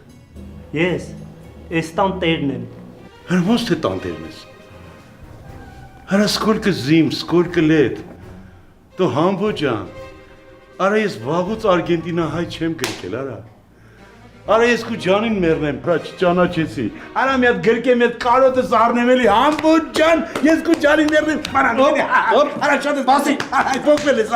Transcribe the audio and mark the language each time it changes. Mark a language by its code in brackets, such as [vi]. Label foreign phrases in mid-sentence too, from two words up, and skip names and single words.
[hy] Ես այս տան տերն եմ։ Ոնց թե տանտերն ես։ Հələ [ru] сколько зим, сколько лет։ [hy] Դու համբո ջան։ Արա ես վաղուց Արգենտինա հայ չեմ գրկել, արա։ Արա ես քու ջանին մեռնեմ, բրա չճանաչեցի։ Արա մի հատ գրկեմ այդ կարոտս առնեմ էլի համբո ջան, ես քու ջանին մեռնեմ։ Արա շատ ես բասի, այդ փոքվել ես։